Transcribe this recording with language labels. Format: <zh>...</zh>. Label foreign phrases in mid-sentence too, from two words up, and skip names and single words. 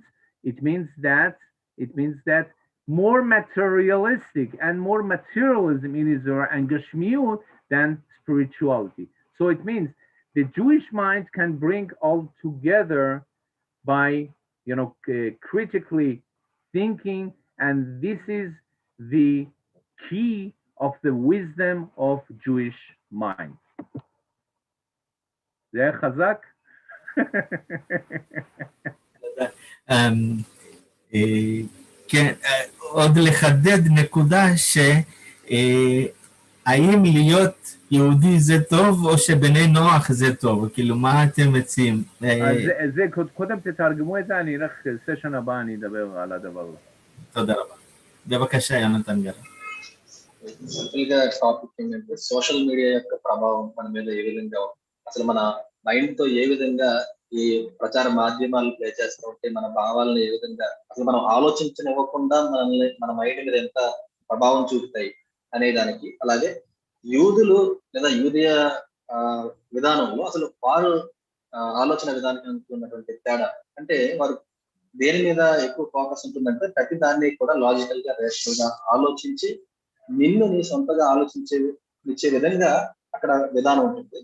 <en>It means that more materialistic and more materialism in Israel and Gashmiut than spirituality. So it means the Jewish mind can bring all together by critically thinking, and this is the key of the wisdom of Jewish mind.</en> <he>זה חזק? כן, עוד לחדד נקודה האם להיות יהודי זה טוב או שבני נוח זה טוב? כאילו, מה אתם מציעים? זה קודם תתרגמו את זה, אני אלך סשן הבא, אני אדבר על הדבר הזה. תודה רבה. בבקשה, יונתן גר.</he> <te>సింపుల్గా టాపిక్ ఏంటంటే</te> <en>social media</en> <te>యొక్క ప్రభావం మన మీద ఏ విధంగా అసలు మన మైండ్ తో ఏ విధంగా ఈ ప్రచార మాధ్యమాలు ప్లే చేస్తూ ఉంటే మన భావాలను ఏ విధంగా అసలు మనం ఆలోచించనివ్వకుండా మన మైండ్ మీద ఎంత ప్రభావం చూపుతాయి అనే దానికి, అలాగే యూదులు లేదా యూదియ విధానంలో అసలు వారు ఆలోచన విధానానికి ఉన్నటువంటి తేడా అంటే, వారు దేని మీద ఎక్కువ ఫోకస్ ఉంటుందంటే ప్రతి దాన్ని కూడా లాజికల్ గా రేషనల్ గా ఆలోచించి నిన్ను నీ సొంతగా ఇచ్చే విధంగా అక్కడ విధానం ఉంటుంది.</te>